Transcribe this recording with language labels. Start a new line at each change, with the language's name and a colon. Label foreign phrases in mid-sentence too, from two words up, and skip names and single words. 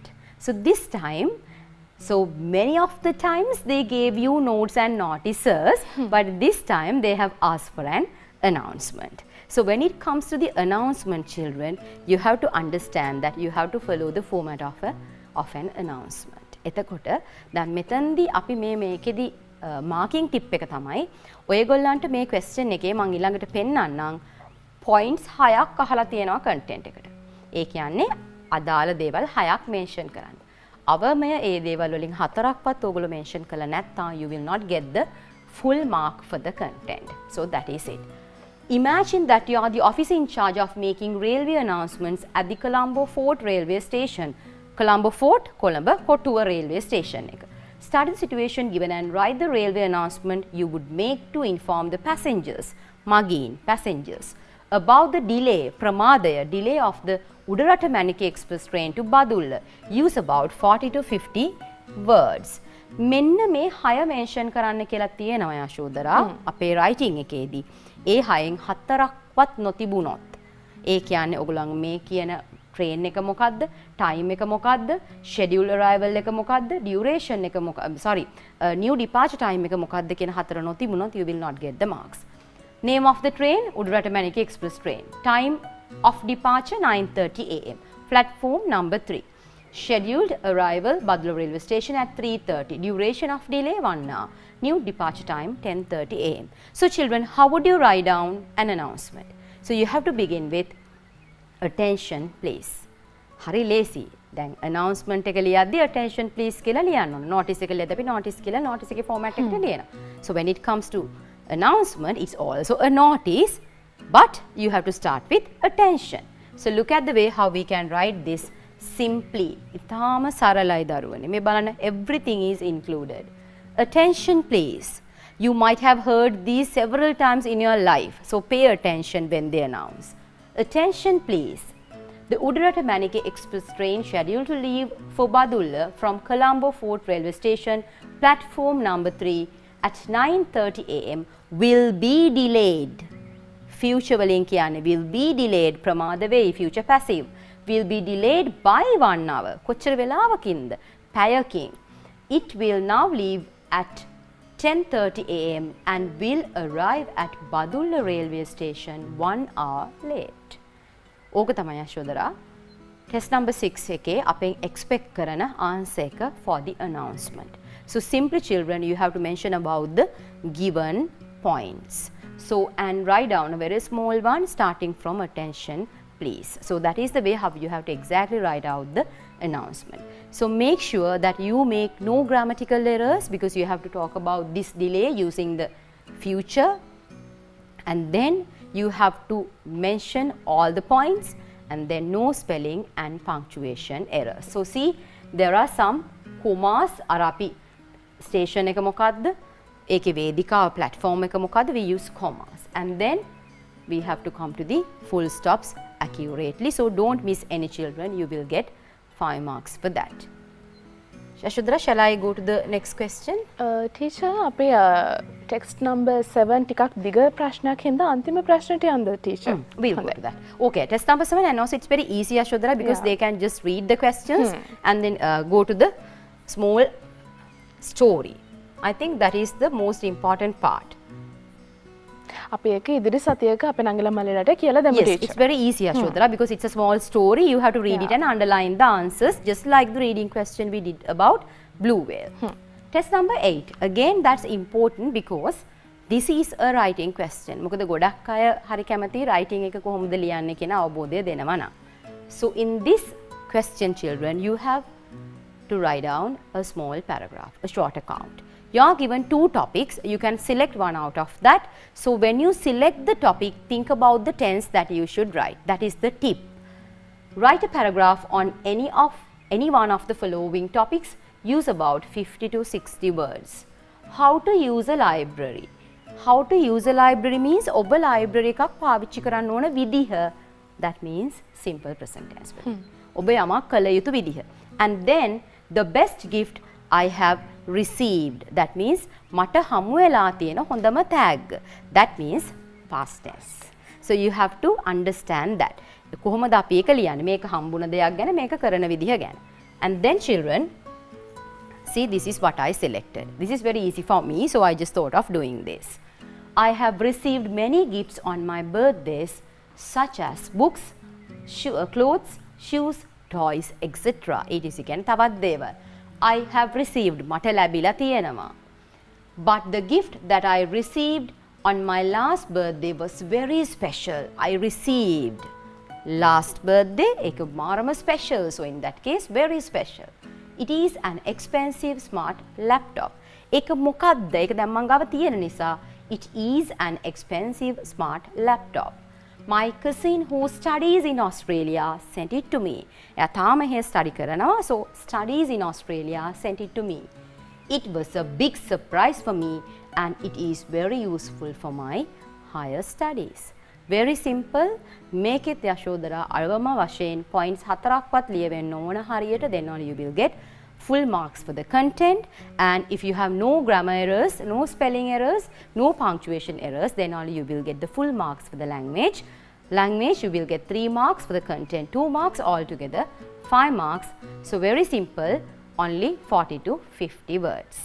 English: So this time, so many of the times they gave you notes and notices, but this time they have asked for an announcement. So when it comes to the announcement, children, you have to understand that you have to follow the format of an announcement.
Sinhala: එතකොට දැන් මෙතනදී අපි මේකෙදි
English: marking tip
Sinhala: එක තමයි ඔයගොල්ලන්ට මේ question එකේ මම ඊළඟට පෙන්නන්නම් points 6ක් අහලා තියෙනවා content එකට. ඒ කියන්නේ අදාළ දේවල් 6ක් mention කරන්න. අවමය ඒ දේවල් වලින් 4ක්වත් ඔයගොල්ලෝ mention කළා නැත්නම්
English: you will not get the full mark for the content. So that is it. Imagine that you are the officer in charge of making railway announcements at the Colombo Fort railway station.
Sinhala: Colombo Fort, Colombo Kotuwa
English: railway station
Sinhala: එක.
English: Study the situation given and write the railway announcement you would make to inform the passengers, passengers, about the delay, pramadaya, delay of the Udarata Manike Express train to Badulla. Use about 40 to 50 words.
Sinhala: මෙන්න මේ 6 mention කරන්න කියලා තියෙනවා යශෝදරා අපේ writing එකේදී. ඒ 6න් 4ක්වත් නොතිබුණොත් ඒ කියන්නේ ඔයගොල්ලන් මේ කියන train එක මොකද්ද, time එක මොකද්ද,
English: schedule arrival
Sinhala: එක මොකද්ද, duration එක මොකද්ද,
English: new departure time
Sinhala: එක මොකද්ද කියන හතර නොතිබුණොත්
English: you will not get the marks. Name of the train, Udurata Manike Express train. Time of departure 9:30 am. Platform number 3. Scheduled arrival Badula railway station at 3:30. Duration of delay 1 hour. New departure time 10:30 am. So children, how would you write down an announcement? So you have to begin with attention please.
Sinhala: හරි ලේසියි. Then announcement එක ලියද්දී
English: attention please
Sinhala: කියලා ලියන්න ඕන. notice එක ලියද්දී අපි notice කියලා notice එකේ format එකට ලියනවා.
English: So when it comes to announcement, it's also a notice, but you have to start with attention. So look at the way how we can write this simply.
Sinhala: ඉතාම සරලයි දරුවනේ. මේ බලන්න,
English: everything is included. Attention please. You might have heard these several times in your life, so pay attention when they announce. Attention please. The Udurata Manike Express train scheduled to leave for Badulla from Colombo Fort railway station, platform number 3 at 9:30 am will be delayed.
Sinhala: Future වලින් කියන්නේ
English: will be delayed,
Sinhala: ප්‍රමාද වෙයි,
English: future passive. Will be delayed by 1 hour.
Sinhala: කොච්චර වෙලාවකින්ද? පැයකින්.
English: It will now leave at 10:30 am and will arrive at Badulla railway station 1 hour late.
Sinhala: ඕක තමයි යශෝදරා.
English: Test number 6
Sinhala: එකේ අපෙන් expect කරන answer එක
English: for the announcement. So simply children, you have to mention about the given points. So and write down a very small one starting from attention please. So that is the way how you have to exactly write out the announcement. So make sure that you make no grammatical errors, because you have to talk about this delay using the future, and then you have to mention all the points, and then no spelling and punctuation errors. So see, there are some commas.
Sinhala: Arapi station එක මොකද්ද, ඒකේ වේදිකාව platform එක මොකද්ද,
English: we use commas, and then we have to come to the full stops accurately. So don't miss any children, you will get 5 marks for that. Shashudra, shall I go to the next question? Teacher,
Sinhala: අපේ text number 7 ටිකක් දිග ප්‍රශ්නයක් හින්දා අන්තිම ප්‍රශ්නට යන්න teacher.
English: We'll go to that. Okay, test number 7, and also it's very easy, Ashudra, because they can just read the questions and then go to the small story. I think that is the most important part.
Sinhala: අපි ඒක ඉදිරි සතියක අපේ නංගිලා මල්ලිලාට කියලා දෙමු
English: Yes, teacher. it's very easy, Ashudra, because it's a small story. You have to read it and underline the answers, just like the reading question we did about blue whale. Test number 8. Again, that's important because this is a writing question.
Sinhala: මොකද ගොඩක් අය හරි කැමති writing එක කොහොමද ලියන්නේ කියන අවබෝධය දෙනවා නම්.
English: So in this question, children, you have to write down a small paragraph, a short account. You are given 2 topics, you can select one out of that. So when you select the topic, think about the tense that you should write. That is the tip. Write a paragraph on any one of the following topics. Use about 50 to 60 words. How to use a library. How to use a library means
Sinhala: ඔබ library එකක් පාවිච්චි කරන්න ඕන විදිහ.
English: That means simple present tense.
Sinhala: ඔබ යමක් කළ යුතු විදිහ.
English: And then the best gift I have received. That means
Sinhala: මට හමු වෙලා තියෙන හොඳම tag.
English: That means past tense. So you have to understand that.
Sinhala: කොහොමද අපි ඒක ලියන්නේ? මේක හම්බුන දෙයක් ගැන, මේක කරන විදිහ ගැන.
English: And then children, see, this is what I selected. This is very easy for me, so I just thought of doing this. I have received many gifts on my birthdays, such as books, clothes, shoes, toys, etc. It is again
Sinhala: තවත් දේවල්.
English: I have received
Sinhala: මට ලැබිලා තියෙනවා.
English: But the gift that I received on my last birthday was very special. I received last birthday
Sinhala: එක මාරම
English: special. So in that case, very special. It is an expensive smart laptop.
Sinhala: ඒක මොකක්ද? ඒක දැන් මං ගාව තියෙන නිසා
English: it is an expensive smart laptop. My cousin who studies in Australia sent it to me.
Sinhala: එයා තාම එහෙ study කරනවා.
English: So studies in Australia sent it to me. It was a big surprise for me and it is very useful for my higher studies. Very simple. Make it
Sinhala: Yashodhara අරවම වශයෙන් points 4ක්වත් ලියවෙන්න ඕන හරියට,
English: then only you will get full marks for the content. And if you have no grammar errors, no spelling errors, no punctuation errors, then only you will get the full marks for the language. Language, you will get 3 marks. For the content, 2 marks. Altogether, 5 marks. So very simple, only 40 to 50 words.